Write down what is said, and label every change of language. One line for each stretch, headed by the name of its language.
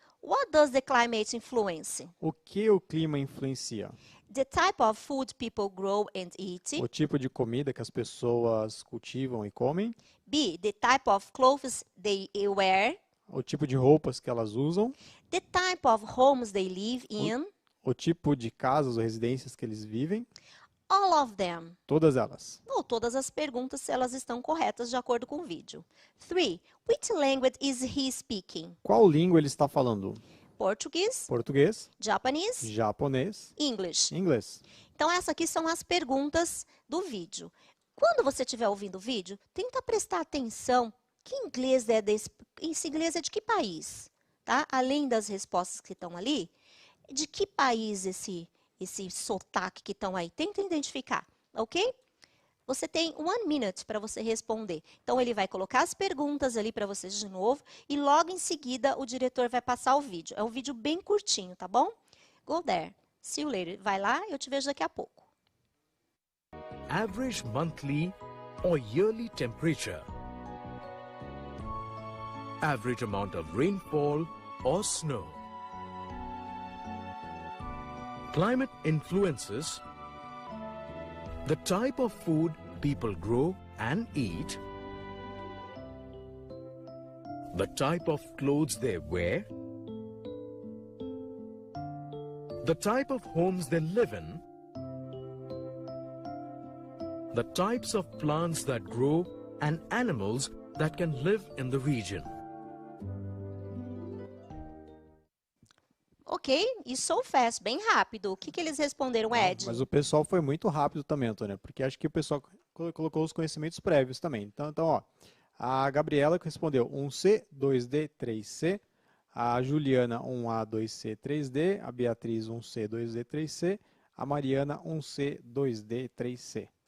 English: What does the climate influence?
Portuguese: O que o clima influencia?
English: The type of food people grow and eat.
Portuguese: O tipo de comida que as pessoas cultivam e comem. B.
English: The type of clothes they wear.
Portuguese: O tipo de roupas que elas usam.
English: The type of homes they live in.
Portuguese: O tipo de casas ou residências que eles vivem.
English: All of them.
Portuguese: Todas elas. Ou todas as perguntas, se elas estão corretas de acordo com o vídeo. 3.
English: Which language is he speaking?
Portuguese: Qual língua ele está falando? Português, Português,
English: Japanese,
Portuguese: japonês,
English: English.
Portuguese: inglês. Então, essas aqui são as perguntas do vídeo. Quando você estiver ouvindo o vídeo, tenta prestar atenção que inglês é desse, esse inglês é de que país, tá? Além das respostas que estão ali, de que país esse sotaque que estão aí? Tenta identificar, ok? Você tem 1 minute para você responder. Então, ele vai colocar as perguntas ali para vocês de novo e logo em seguida o diretor vai passar o vídeo. É um vídeo bem curtinho, tá bom?
English: Go there. See you later.
Portuguese: Vai lá, eu te vejo daqui a pouco.
English: Average monthly or yearly temperature. Average amount of rainfall or snow. Climate influences the type of food people grow and eat, the type of clothes they wear, the type of homes they live in, the types of plants that grow and animals that can live in the region.
Portuguese: Ok, e
English: so fast,
Portuguese: bem rápido. O que eles responderam, Ed? Mas o pessoal foi muito rápido também, Antônia, porque acho que o pessoal colocou os conhecimentos prévios também. Então ó, a Gabriela respondeu 1C, 2D, 3C, a Juliana 1A, 2C, 3D, a Beatriz 1C, 2D, 3C, a Mariana 1C, 2D, 3C.